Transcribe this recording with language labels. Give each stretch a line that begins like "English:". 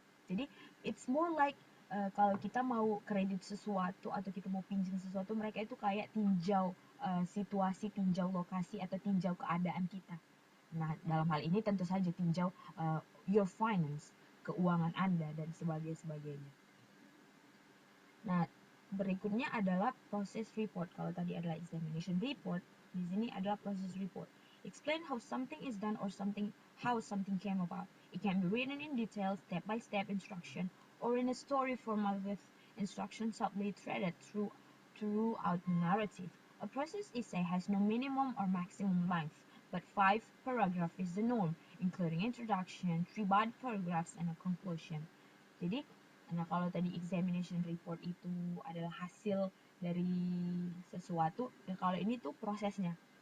Indonesian: Jadi
English: it's more like
Indonesian: kalau kita mau kredit sesuatu atau kita mau pinjam sesuatu, mereka itu kayak tinjau situasi, tinjau lokasi atau tinjau keadaan kita. Nah, dalam hal ini tentu saja tinjau
English: your finance,
Indonesian: keuangan Anda dan sebagainya. Nah, berikutnya adalah process report. Kalau tadi adalah examination report, di sini adalah process report.
English: Explain how something is done or how something came about. It can be written in detail, step-by-step instruction, or in a story format with instructions subtly threaded throughout the narrative. A process essay has no minimum or maximum length, but 5 paragraphs is the norm. including introduction, 3 body paragraphs, and a conclusion.
Indonesian: Jadi, nah kalau tadi examination report itu adalah hasil dari sesuatu, dan kalau ini tuh prosesnya.